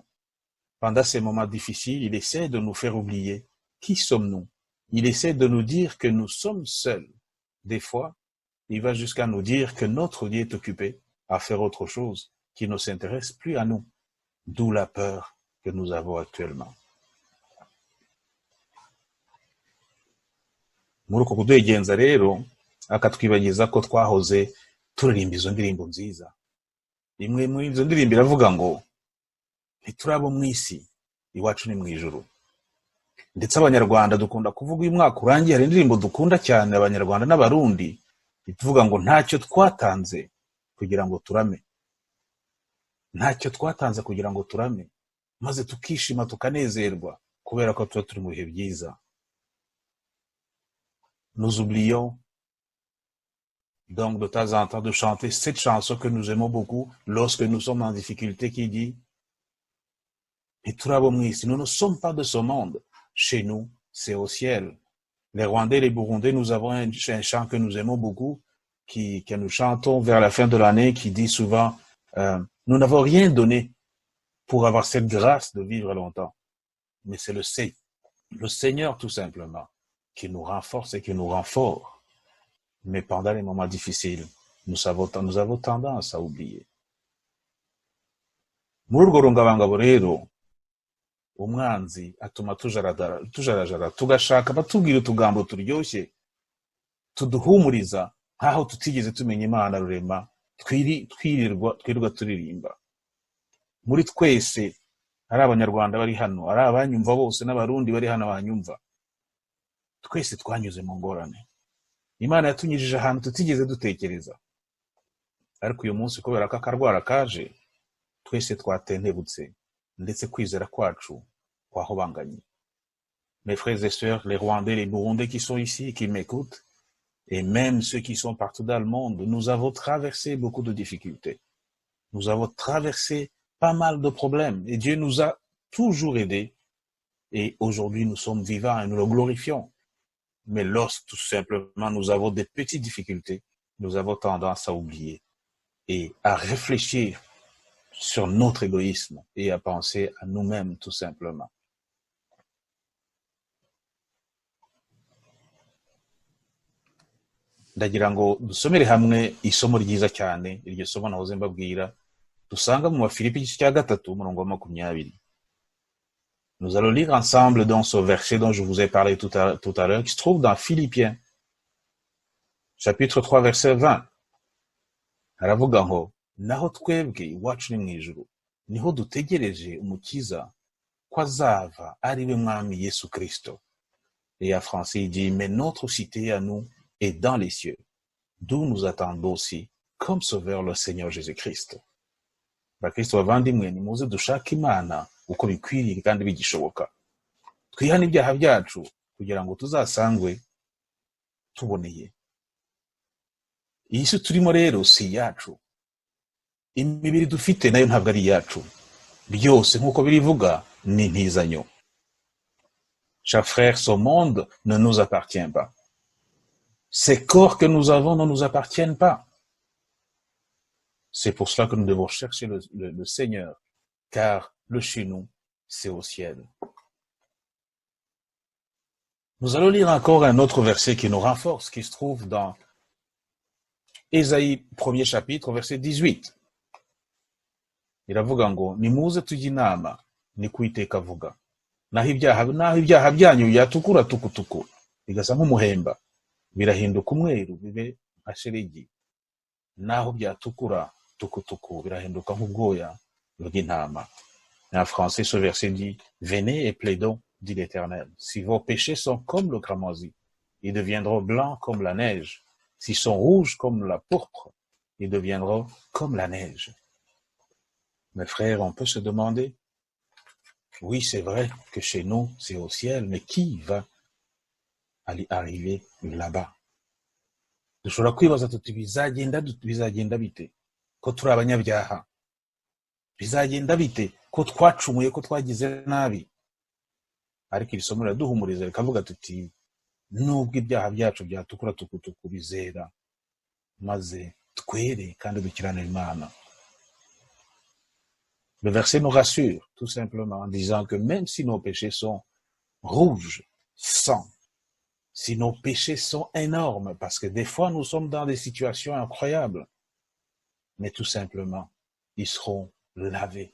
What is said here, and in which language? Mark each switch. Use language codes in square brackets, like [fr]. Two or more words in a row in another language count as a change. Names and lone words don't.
[fr] Pendant ces moments difficiles, il essaie de nous faire oublier qui sommes-nous. Il essaie de nous dire que nous sommes seuls. Des fois, il va jusqu'à nous dire que notre Dieu est occupé à faire autre chose qui ne s'intéresse plus à nous. D'où la peur que nous avons actuellement. [rw] Muri uko kuduhegenza rero, akatwibagiza ko twahoze turirimba izo ndirimbo nziza. Imwe muri izo ndirimbo iravuga ngo ntiturabo mu isi, iwacu ni mu ijuru. Ndetse abanyarwanda dukunda kuvuga uyu mwaka urangiye, hari indirimbo dukunda cyane abanyarwanda n'abarundi, ituvuga ngo ntacyo twatanze kugira ngo turame. Ntacyo twatanze kugira ngo turame, maze tukishima tukanezerwa kubera ko tuba turi mu bihe byiza. [fr] Nous oublions donc de temps en temps de chanter cette chanson que nous aimons beaucoup lorsque nous sommes en difficulté, qui dit Nous ne sommes pas de ce monde. Chez nous, c'est au ciel. Les Rwandais et les Burundais, nous avons un chant que nous aimons beaucoup, que nous chantons vers la fin de l'année, qui dit souvent, nous n'avons rien donné pour avoir cette grâce de vivre longtemps. Mais c'est le Seigneur tout simplement, qui nous renforce et qui nous rend forts. Mais pendant les moments difficiles, nous avons tendance à oublier. [rw] Muri urwo rungabangabo rero, umwanzi atuma tujarajara tugashaka batubwira utugambo turyoshye tuduhumuriza nkaho tutigeze tumenya Imana rurema twirirwa turirimba. Muri twese ari abanyarwanda bari hano, ari abanyumva bose n'abarundi bari hano banyumva, twese twanyuze mu ngorane. Imana yatunyujije ahantu tutigeze dutekereza, ariko uyu munsi kubera ko akarwara kaje, twese twatentebutse ndetse kwizera kwacu kwahobanganye. [fr] Mes frères et sœurs, les Rwandais, les Burundais qui sont ici, qui m'écoutent, et même ceux qui sont partout dans le monde, nous avons traversé beaucoup de difficultés. Nous avons traversé pas mal de problèmes, et Dieu nous a toujours aidés, et aujourd'hui nous sommes vivants et nous le glorifions. Mais lorsque tout simplement nous avons des petites difficultés, nous avons tendance à oublier et à réfléchir sur notre égoïsme et à penser à nous-mêmes tout simplement. [rw] Ndagira ngo dusomere hamwe isomo ryiza cyane, iryo somo nahoze mbabwira dusanga mu Bafilipi igice cya 3 umurongo wa 20. [fr] Nous allons lire ensemble dans ce verset dont je vous ai parlé tout à l'heure, qui se trouve dans Philippiens, chapitre 3, verset 20. [rw] Haravuga ngo, naho twebwe iwacu ni mu ijuru, niho dutegereje umukiza ko azava ari we mwami Yesu Kristo. [fr] Et en français, il dit, mais notre cité à nous est dans les cieux, d'où nous attendons aussi, comme sauveur le Seigneur Jésus-Christ. [rw] Bakristo bavandimwe, nimuze dushake Imana uko bikwiriye kandi bigishoboka. Twihane ibyaha byacu kugira ngo tuzasangwe tuboneye. Iyi si turimo rero si yacu. Imibiri dufite nayo ntabwo ari yacu. Byose nk'uko birivuga ni intizanyo. [fr] Chers frères, ce monde ne nous appartient pas. Ces corps que nous avons ne nous appartiennent pas. C'est pour cela que nous devons chercher le Seigneur, car le chez nous, c'est au ciel. Nous allons lire encore un autre verset qui nous renforce, qui se trouve dans Ésaïe 1er chapitre, verset 18. [rw] Iravuga ngo, nimuze tujye inama, ni Uwiteka avuga. Naho ibyaha byanyu byatukura tukutuku, bigasa nk'umuhemba, birahinduka umweru bibe nka shelegi. Naho byatukura tukutuku, birahinduka nk'ubwoya bw'intama. [fr] En français, ce verset dit, venez et plaidons, dit l'Éternel. Si vos péchés sont comme le cramoisi, ils deviendront blancs comme la neige. S'ils sont rouges comme la pourpre, ils deviendront comme la neige. Mes frères, on peut se demander, oui, c'est vrai que chez nous, c'est au ciel, mais qui va arriver là-bas? [rw] Dushobora kwibaza tuti bizagenda bite ko turi abanyabyaha, bizagenda bite ko twacumuye, ko twagize nabi. Ariko iri somo riraduhumuriza rikavuga tuti nubwo ibyaha byacu byatukura tukutuku bizera maze twere kandi dukiranire Imana. [fr] Le verset nous rassure tout simplement en disant que même si nos péchés sont rouges, sang, si nos péchés sont énormes, parce que des fois nous sommes dans des situations incroyables, mais tout simplement, ils seront lavés.